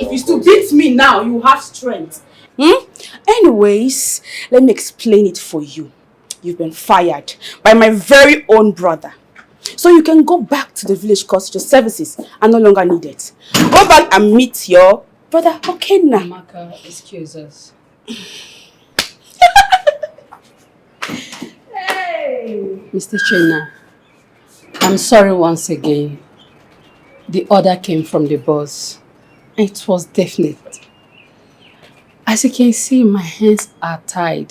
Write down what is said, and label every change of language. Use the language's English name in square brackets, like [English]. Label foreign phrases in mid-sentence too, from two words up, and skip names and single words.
[English] If you still beat me now, you have strength. Anyways, let me explain it for you. You've been fired by my very own brother. So you can go back to the village because your services are no longer needed. Go back and meet your brother Okenna. Amaka, excuse us. Mr. Chena, I'm sorry once again. The order came from the boss. It was definite. As you can see, my hands are tied.